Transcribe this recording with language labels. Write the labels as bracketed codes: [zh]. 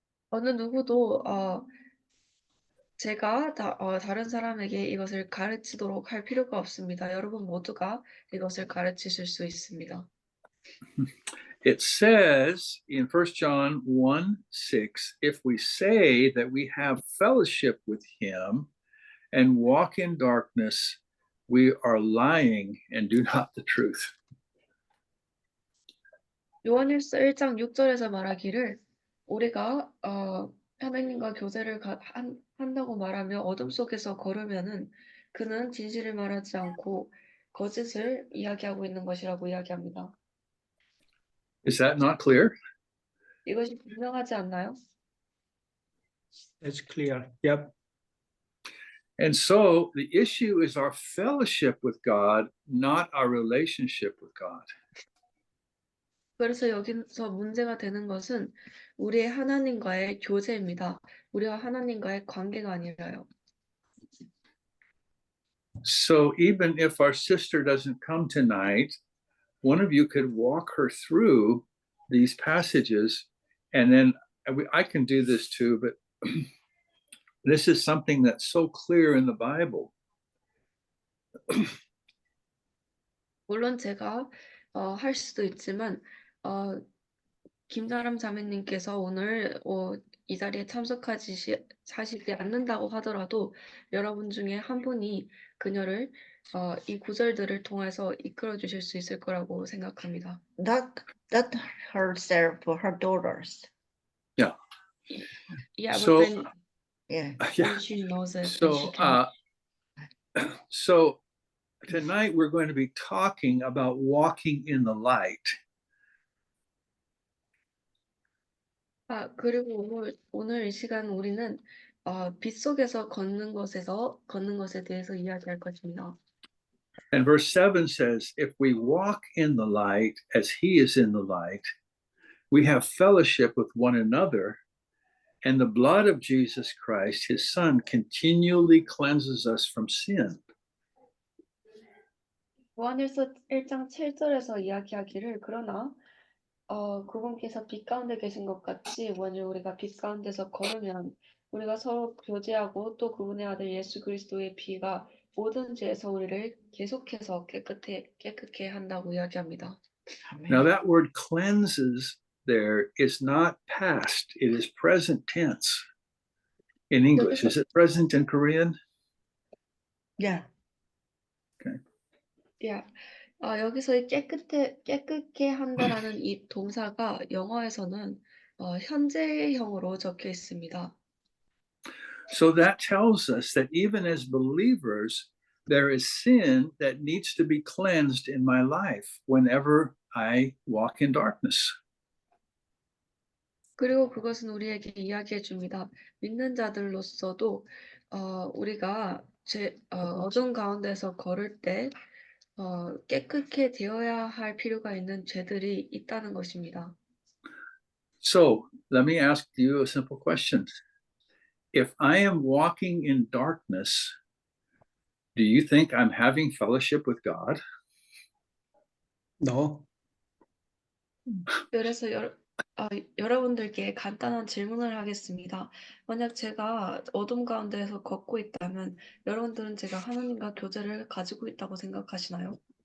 [ko] 어느 누구도 제가 다른 사람에게 이것을 가르치도록 할 필요가 없습니다. 여러분 모두가 이것을 가르치실 수 있습니다. [en] It says in 1 John 1:6, if we say that we have fellowship with him and walk in darkness, we are lying and do not the truth. [ko] 요한일서 1장 6절에서 말하기를 우리가 하나님과 교제를 한다고 말하며 어둠 속에서 걸으면은 그는 진실을 말하지 않고 거짓을 이야기하고 있는 것이라고 이야기합니다. [en] Is that not clear? [ko] 이것이 분명하지 않나요? [en] It's clear. Yep. And so the issue is our fellowship with God, not our relationship with God. [ko] 그래서 여기서 문제가 되는 것은 우리의 하나님과의 교제입니다. 우리와 하나님과의 관계가 아니라요. [en] So even if our sister doesn't come tonight, one of you could walk her through these passages, and then I can do this too, but this is something that's so clear in the Bible. [ko] 물론 제가 할 수도 있지만 김나람 자매님께서 오늘 이 자리에 참석하시지 않는다고 하더라도 여러분 중에 한 분이 그녀를 이 구절들을 통해서 이끌어 주실 수 있을 거라고 생각합니다. [en] Not herself, her daughters. Yeah. Yeah, So, but then Yeah. Yeah. she knows it. So, so tonight we're going to be talking about walking in the light. [ko] 그리고 오늘 이 시간 우리는 빛 속에서 걷는 것에 대해서 이야기할 것입니다. [en] And verse 7 says, if we walk in the light as he is in the light, we have fellowship with one another, and the blood of Jesus Christ, his son, continually cleanses us from sin. [ko] 요한일서 1장 7절에서 이야기하기를 그러나 그분께서 빛 가운데 계신 것 같이 만일 우리가 빛 가운데서 걸으면 우리가 서로 교제하고 또 그분의 아들 예수 그리스도의 피가 모든 죄에서 우리를 계속해서 깨끗게 한다고 이야기합니다. [en] Now that word cleanses there is not past, it is present tense in English. Is it present in Korean? Yeah. Yeah. [ko] 여기서 이 깨끗게 한다라는 이 동사가 영어에서는 현재형으로 적혀 있습니다. [en] So that tells us that even as believers, there is sin that needs to be cleansed in my life whenever I walk in darkness. [ko] 그리고 그것은 우리에게 이야기해 줍니다. 믿는 자들로서도 우리가 어둠 가운데서 걸을 때 깨끗게 되어야 할 필요가 있는 죄들이 있다는 것입니다. [en] So let me ask you a simple question. If I am walking in darkness, do you think I'm having fellowship with God? No. [ko] 그래서 여러분들께 간단한 질문을 하겠습니다. 만약 제가 어둠 가운데에서 걷고 있다면 여러분들은 제가 하나님과 교제를 가지고 있다고 생각하시나요?